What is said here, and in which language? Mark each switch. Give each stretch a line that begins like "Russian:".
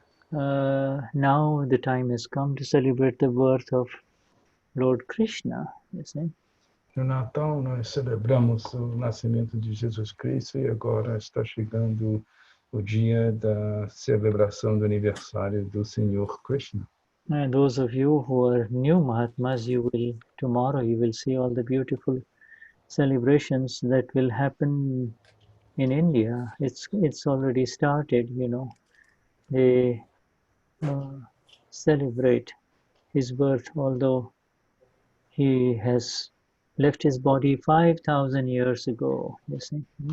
English: Now the time has come to celebrate the birth of Lord Krishna, you see.
Portuguese: No Natal nós celebramos o nascimento de Jesus Cristo e agora está chegando o dia da celebração do aniversário do Senhor Krishna.
English: And those of you who are new Mahatmas, tomorrow you will see all the beautiful celebrations that will happen in India. It's already started, They celebrate his birth, although he has left his body 5,000 years ago, you see.